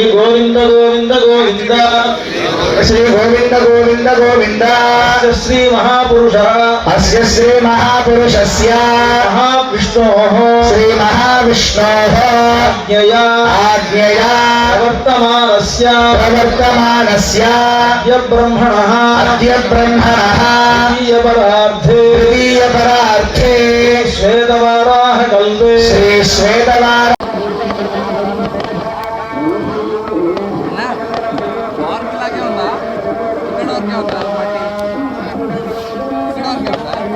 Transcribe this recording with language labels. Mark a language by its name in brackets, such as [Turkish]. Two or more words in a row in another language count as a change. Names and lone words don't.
[Sanskrit] गोविंद गोविंद गोविंद श्री गोविंद गोविंद गोविंद श्री महापुरुष अस्य श्री महापुरुषस्य महाविष्णोः श्री महाविष्णोः आज्ञया प्रवर्तमानस्य अद्य ब्रह्मणः द्वितीयपरार्थे श्वेतवाराह कल्पे श्री श्वेतवाराह [Telugu] మార్క్ లాగే ఉందా? ఇక్కడ వరకే ఉందా మట్టి? ఇక్కడ వరకే ఉందా?